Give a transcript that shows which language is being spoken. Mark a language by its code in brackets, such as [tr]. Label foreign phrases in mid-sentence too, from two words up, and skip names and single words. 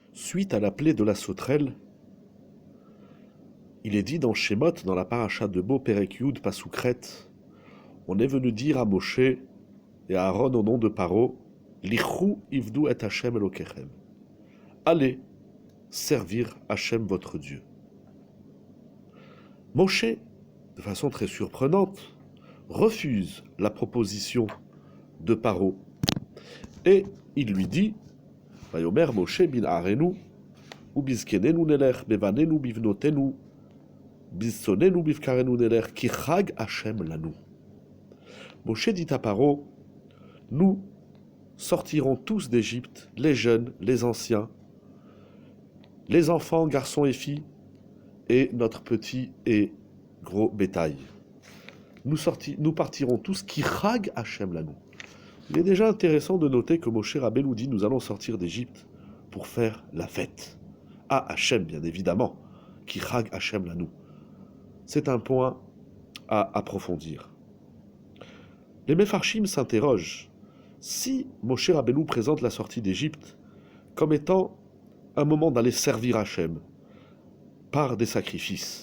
[fr] Suite à la plaie de la sauterelle, il est dit dans Shemot, dans la paracha de Bo [he] פרק י פסוק ג, [fr] on est venu dire à Moshe et à Aaron au nom de Paro, [he] לכו עבדו את השם אלוקיכם. [fr] Allez servir Hashem votre Dieu. Moshe, de façon très surprenante, refuse la proposition de Paro et il lui dit, [he] ויאמר משה בנערינו ובזקנינו נלך בבנינו ובבנותינו בצאננו ובבקרנו נלך כי חג השם לנו. [fr] Moshe dit à Paro, nous sortirons tous d'Égypte, les jeunes, les anciens, les enfants, garçons et filles, et notre petit et gros bétail. Nous partirons tous, [he] כי חג השם לנו. [fr] Il est déjà intéressant de noter que Moshe Rabbeinu dit, nous allons sortir d'Égypte pour faire la fête. À Hashem, bien évidemment, [he] כי חג השם לנו. [fr] C'est un point à approfondir. Les Mefarshim s'interrogent si Moshe Rabbeinu présente la sortie d'Égypte comme étant un moment d'aller servir Hashem par des sacrifices.